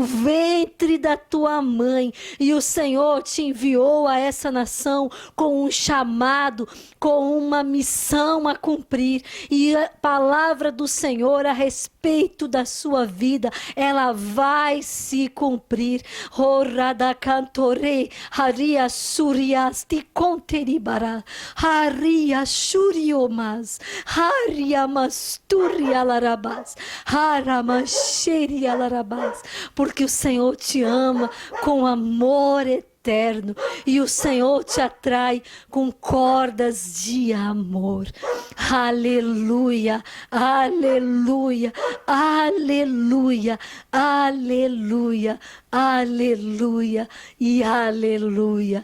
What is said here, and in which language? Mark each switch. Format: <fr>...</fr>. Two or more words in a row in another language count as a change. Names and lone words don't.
<pt>ventre da tua mãe, e o Senhor te enviou a essa nação com um chamado, com uma missão a cumprir, e a palavra do Senhor a respeito da sua vida, ela vai se cumprir. Horada cantore, haria surias te conteribara, haria shuriomas, haria masturia larabas, haramasheri alarabas, porque o Senhor te ama com amor eterno e o Senhor te atrai com cordas de amor. Aleluia, aleluia, aleluia, aleluia, aleluia e aleluia.</pt>